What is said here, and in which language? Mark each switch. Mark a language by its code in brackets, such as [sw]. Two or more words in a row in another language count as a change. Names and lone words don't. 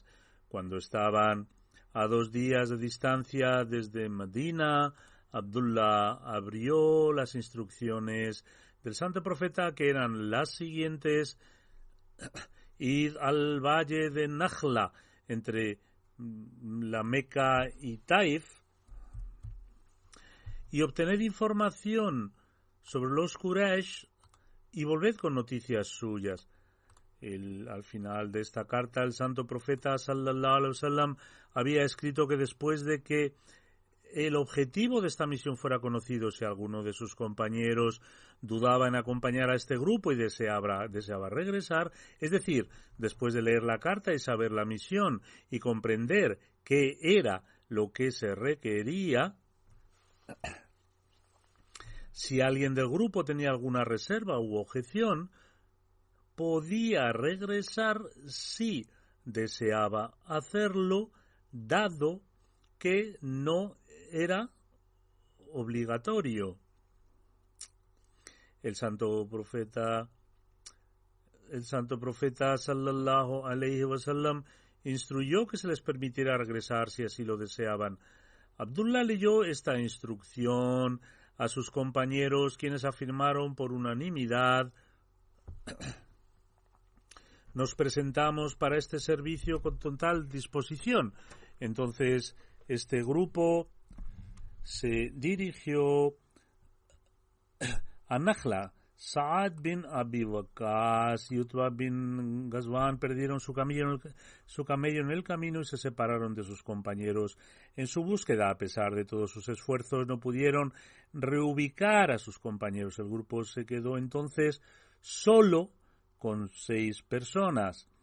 [es] Cuando estaban a 2 días de distancia desde Medina, Abdullah abrió las instrucciones del santo profeta, que eran las siguientes: id al valle de Nakhla, entre la Meca y Taif, y obtened información sobre los Quraysh y volved con noticias suyas. Al final de esta carta, el santo profeta [ar] صلى الله عليه وسلم [es] había escrito que después de que el objetivo de esta misión fuera conocido, si alguno de sus compañeros dudaba en acompañar a este grupo y deseaba regresar, es decir, después de leer la carta y saber la misión y comprender qué era lo que se requería, si alguien del grupo tenía alguna reserva u objeción, podía regresar si deseaba hacerlo dado que no era obligatorio. El santo profeta [ar] صلى الله عليه وسلم [es] instruyó que se les permitiera regresar si así lo deseaban. Abdullah leyó esta instrucción a sus compañeros, quienes afirmaron por unanimidad: nos presentamos para este servicio con total disposición. Entonces este grupo se dirigió a Nakhla. Saad bin Abi Waqqas y Utba bin Ghazwan perdieron su camello en el camino y se separaron de sus compañeros. En su búsqueda, a pesar de todos sus esfuerzos, no pudieron reubicar a sus compañeros. El grupo se quedó entonces solo con 6 personas.